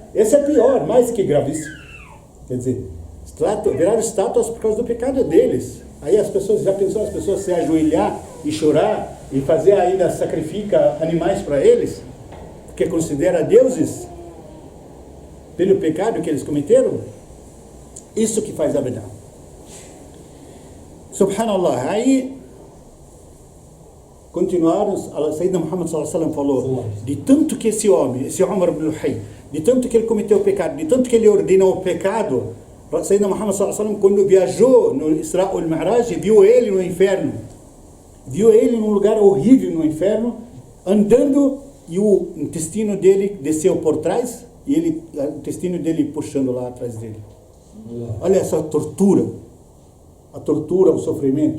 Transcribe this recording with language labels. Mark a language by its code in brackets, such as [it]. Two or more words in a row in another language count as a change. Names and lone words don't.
[pt] Esse é pior, mais que gravíssimo. Quer dizer, viraram estátuas por causa do pecado deles. Aí as pessoas, já pensou as pessoas se ajoelhar e chorar e fazer ainda, sacrifica animais para eles, porque considera deuses pelo pecado que eles cometeram? Isso que faz a bid'ah. [ar] سبحان الله, [pt] aí continuaram, Sayyidina Muhammad [ar] صلى الله عليه وسلم [pt] falou, de tanto que esse homem, esse Umar ibn Luhay, de tanto que ele cometeu o pecado, de tanto que ele ordenou o pecado, Sayyidina Muhammad [ar] صلى الله عليه وسلم, [pt] quando viajou no Isra al-Mi'raj, viu ele no inferno. Viu ele num lugar horrível no inferno, andando, e o intestino dele desceu por trás, e o intestino dele puxando lá atrás dele. Olha essa tortura. A tortura, o sofrimento.